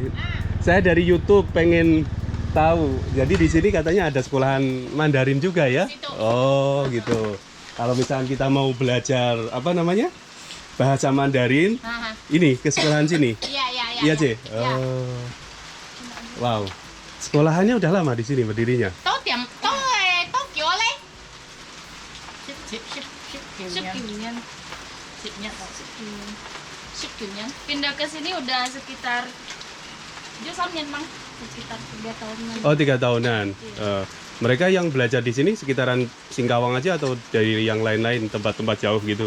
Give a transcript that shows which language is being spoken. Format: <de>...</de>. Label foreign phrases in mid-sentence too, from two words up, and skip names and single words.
<id>Saya dari YouTube pengen tahu. Jadi di sini katanya ada sekolahan Mandarin juga ya? Oh gitu. Kalau misalnya kita mau belajar apa namanya bahasa Mandarin, ini ke sekolahan sini. Iya C. Oh, wow. Sekolahannya udah lama di sini berdirinya.</id> <yue>都點都係都叫我 Sip</yue> <id>10 Kimian. Sipnya tau. Sip Kimian. Pindah ke sini udah sekitar 7 tahun Mang. Sekitar 3 tahunan. Oh, 3 tahunan. Mereka yang belajar di sini sekitaran Singkawang aja atau dari yang lain-lain tempat-tempat jauh gitu?</id>